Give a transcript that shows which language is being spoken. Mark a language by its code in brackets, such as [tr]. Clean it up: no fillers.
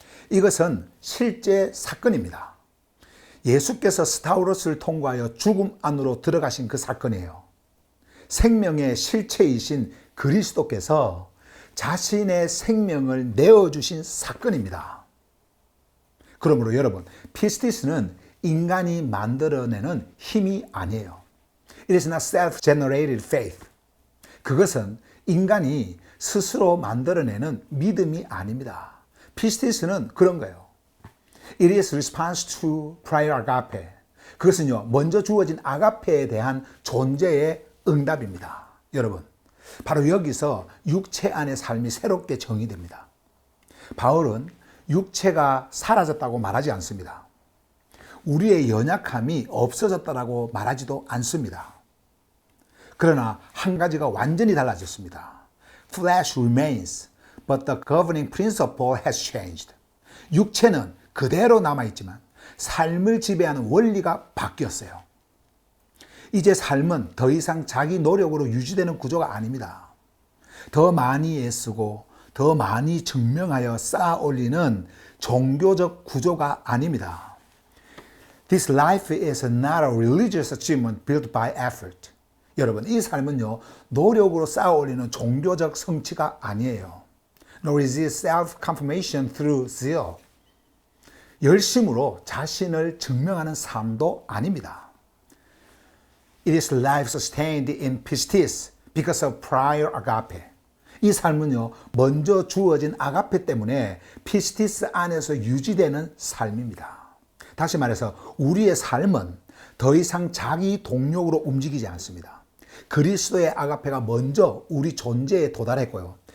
[ko] 이것은 실제 사건입니다. 예수께서 스타우로스를 통과하여 죽음 안으로 들어가신 그 사건이에요. 생명의 실체이신 그리스도께서 자신의 생명을 내어주신 사건입니다. 그러므로 여러분, 피스티스는 인간이 만들어내는 힘이 아니에요. [en] It is not self-generated faith. [ko] 그것은 인간이 스스로 만들어내는 믿음이 아닙니다. 피스티스는 그런 거예요. [en] It is response to prior agape. [ko] 그것은요, 먼저 주어진 아가페에 대한 존재의 응답입니다. 여러분, 바로 여기서 육체 안의 삶이 새롭게 정의됩니다. 바울은 육체가 사라졌다고 말하지 않습니다. 우리의 연약함이 없어졌다고 말하지도 않습니다. 그러나 한 가지가 완전히 달라졌습니다. [en] Flesh remains, but the governing principle has changed. [ko] 육체는 그대로 남아있지만 삶을 지배하는 원리가 바뀌었어요. 이제 삶은 더 이상 자기 노력으로 유지되는 구조가 아닙니다. 더 많이 애쓰고 더 많이 증명하여 쌓아 올리는 종교적 구조가 아닙니다. [en] This life is not a religious achievement built by effort. [ko] 여러분, 이 삶은요, 노력으로 쌓아 올리는 종교적 성취가 아니에요. [en] Nor is it self-confirmation through zeal. [ko] 열심으로 자신을 증명하는 삶도 아닙니다. [en] It is life sustained in pistis because of prior agape. [ko] 이 삶은요, 먼저 주어진 아가페 때문에 피스티스 안에서 유지되는 삶입니다. 다시 말해서 우리의 삶은 더 이상 자기 동력으로 움직이지 않습니다. 그리스도의 아가페가 먼저 우리 존재에 도달했고요.